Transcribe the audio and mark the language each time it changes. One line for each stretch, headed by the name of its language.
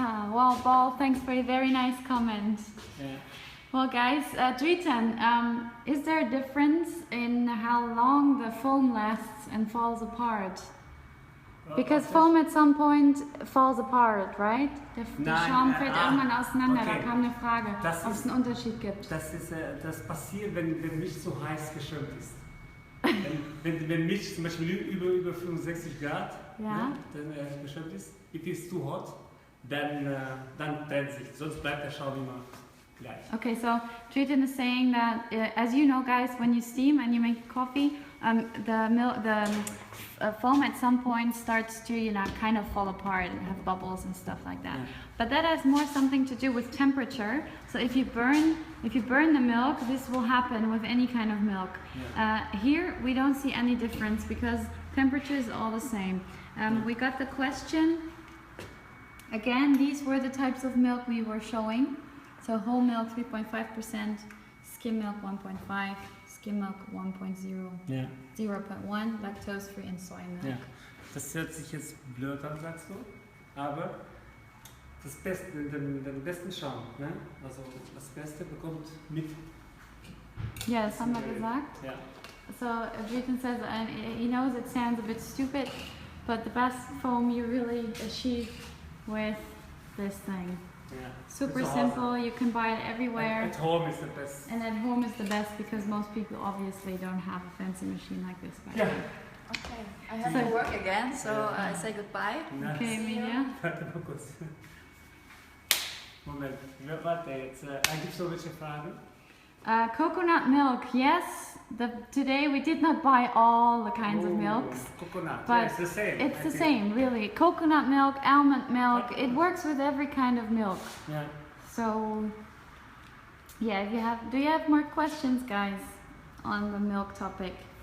English: Well, Paul, thanks for a very nice comment. Yeah. Well, guys, Dritan, is there a difference in how long the foam lasts and falls apart? Because foam at some point falls apart, right?
German: Der Schaum fällt irgendwann auseinander.
English: Okay.
German: Da kam eine Frage, ob es einen Unterschied gibt. Das passiert, wenn Milch zu heiß geschäumt ist. wenn Milch zum Beispiel über 65 Grad geschäumt ist,
English: it is too hot,
German: dann trennt sich. Sonst bleibt der Schaum immer gleich.
English: Okay, so Dritan is saying that, as you know, guys, when you steam and you make coffee, the foam at some point starts to, kind of fall apart and have bubbles and stuff like that. Yeah. But that has more something to do with temperature. So if you burn the milk, this will happen with any kind of milk. Yeah. Here we don't see any difference because temperature is all the same. We got the question. Again, these were the types of milk we were showing. So whole milk 3.5%, skim milk 1.5, skim milk 1.0, yeah. 0.1, lactose-free and soy milk.
German: Ja. Das hört sich jetzt blöd an, sagst du, aber den besten Schaum, ne? Also das Beste bekommt mit. Ja, das haben wir gesagt. Ja.
English: So Dritan says, he knows it sounds a bit stupid, but the best foam you really achieve with this thing. Yeah. Super simple, you can buy it everywhere. At home is the best. And at home is the best because most people obviously don't have a fancy machine like this. Yeah. Okay, I have to work again, so I say goodbye. Nice. Okay, Emilia.
German: Warte mal kurz. Moment, warte jetzt. Gibt es noch welche Fragen?
English: Coconut milk, yes. today we did not buy all the kinds of milks. Coconut, but yeah, it's the same. It's the same, really. Coconut milk, almond milk, it works with every kind of milk. Yeah. So, yeah, do you have more questions, guys, on the milk topic?